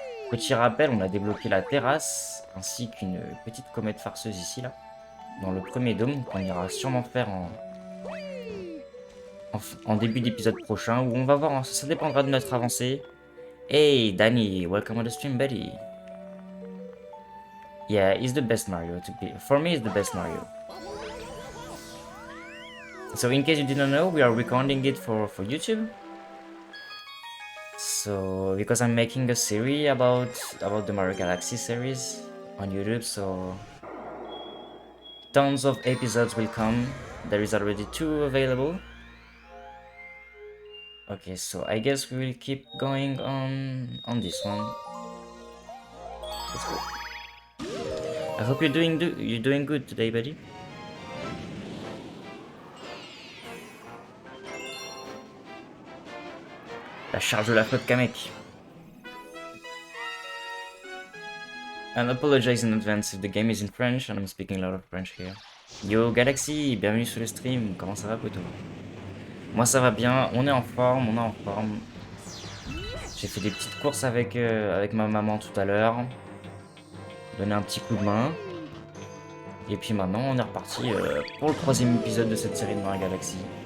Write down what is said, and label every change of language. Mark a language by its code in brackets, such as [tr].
[fr] Petit rappel, on a débloqué la terrasse ainsi qu'une petite comète farceuse ici là. Dans le premier dôme qu'on ira sûrement faire en début d'épisode prochain où on va voir, hein, ça dépendra de notre avancée. [en] Hey Danny, welcome on the stream buddy. Yeah, he's the best Mario to be. For me, he's the best Mario. So in case you didn't know, we are recording it for YouTube. So because I'm making a series about the Mario Galaxy series on YouTube, so tons of episodes will come. There is already 2 available. Okay, so I guess we will keep going on this one. Let's go. I hope you're doing good today, buddy. [fr] La charge de la flotte Kamek. [en] And apologize in advance if the game is in French and I'm speaking a lot of French here. [fr] Yo Galaxy, bienvenue sur le stream. Comment ça va, Poto? Moi ça va bien, on est en forme, J'ai fait des petites courses avec ma maman tout à l'heure. Donner un petit coup de main. Et puis maintenant on est reparti pour le troisième épisode de cette série de Mario Galaxy.